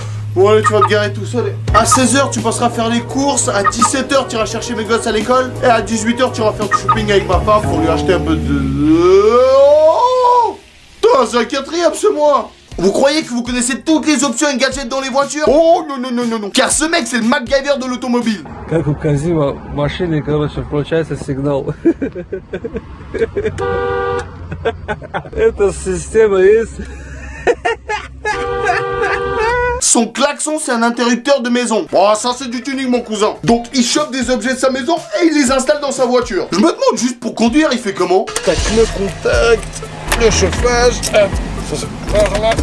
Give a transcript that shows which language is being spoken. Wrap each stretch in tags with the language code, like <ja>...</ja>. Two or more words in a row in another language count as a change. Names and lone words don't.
<fr>Bon allez, tu vas te garer tout seul. À 16h, tu passeras faire les courses. À 17h, tu iras chercher mes gosses à l'école. Et à 18h, tu iras faire du shopping avec ma femme pour lui acheter un peu de... Oh, putain, c'est un quatrième, c'est moi. Vous croyez que vous connaissez toutes les options et gadgets dans les voitures? Oh non non non non non. Car ce mec c'est le MacGyver de l'automobile.</fr> <ru>Как у Казима в машине, короче, включается сигнал. Эта система есть.</ru> <fr>Son klaxon c'est un interrupteur de maison. Oh ça c'est du tuning mon cousin. Donc il chope des objets de sa maison et il les installe dans sa voiture. Je me demande juste pour conduire il fait comment? Tac le contact, le chauffage. Ça c'est par là.</fr>